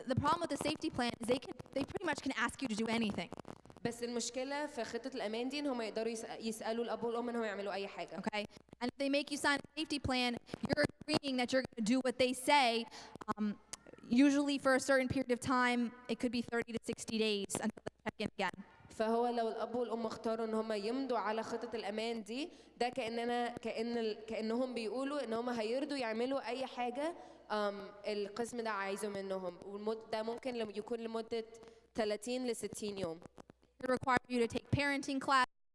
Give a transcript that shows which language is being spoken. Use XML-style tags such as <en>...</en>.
<en>The problem with the safety plan is they pretty much can ask you to do anything.</en> <ar>بس المشكلة في خطة الأمان دي إن هم يقدروا يسألوا الأب والأم إنهم يعملوا أي حاجة.</ar> <en>Okay. And if they make you sign a safety plan, you're agreeing that you're going to do what they say. Usually for a certain period of time, it could be 30 to 60 days until they check in again.</en> <ar>فهو لو الأب والأم اختاروا إن هم يمضوا على خطة الأمان دي، ده كأنهم بيقولوا إن هم هيرضوا يعملوا أي حاجة القسم ده عايزه منهم، ده ممكن يكون لمدة 30 ل 60 يوم.</ar> <en>They require you to take parenting class.</en>